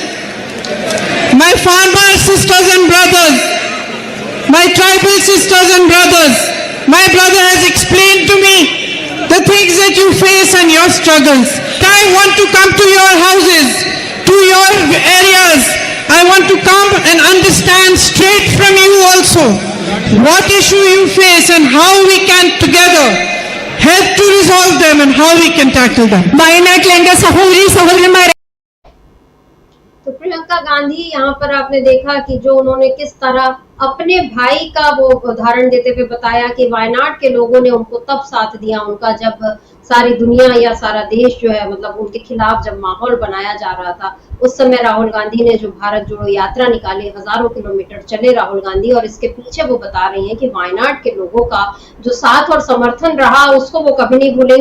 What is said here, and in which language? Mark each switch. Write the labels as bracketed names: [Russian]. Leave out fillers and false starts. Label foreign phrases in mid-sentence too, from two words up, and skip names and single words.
[English] My farmer sisters and brothers, my tribal sisters and brothers, my brother has explained to me the things that you face and your struggles. I want to come to your houses, to your areas. I want to come and understand straight from you also what issue you face and how we can together help to resolve them and how we can tackle them. [Malayalam] വയനാട്ടിലെ എന്റെ സഹോദരി സഹോദരന്മാരെ, [Hindi] तो प्रियंका गांधी यहाँ पर आपने देखा कि जो उन्होंने किस तरह अपने भाई का वो उदाहरण देते हुए बताया कि वायनाड के लोगों ने उनको तब साथ दिया उनका जब सारी दुनिया या सारा देश जो है मतलब उनके खिलाफ जब माहौल बनाया जा रहा था, उस समय राहुल गांधी ने जो भारत जोड़ो यात्रा निकाली, हजारों किलोमीटर चले राहुल गांधी, और इसके पीछे वो बता रही हैं कि वायनाड के लोगों का जो साथ और समर्थन रहा उसको वो कभी नहीं भूलेंगी।